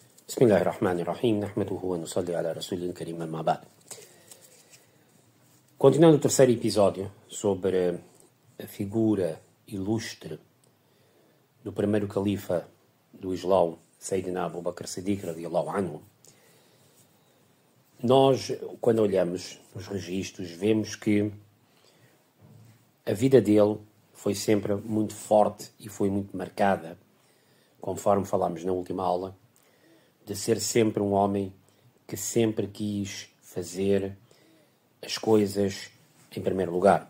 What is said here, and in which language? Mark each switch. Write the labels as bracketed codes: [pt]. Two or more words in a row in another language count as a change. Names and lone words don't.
[ar] بسم الله الرحمن الرحيم نحمده ونصلي على رسول الكريم أما بعد. [pt] Continuando o terceiro episódio sobre a figura ilustre do primeiro califa do Islão, [ar] سيدنا أبو بكر الصديق رضي الله عنه, [pt] nós, quando olhamos nos registros, vemos que a vida dele foi sempre muito forte e foi muito marcada, conforme falámos na última aula, de ser sempre um homem que sempre quis fazer as coisas em primeiro lugar.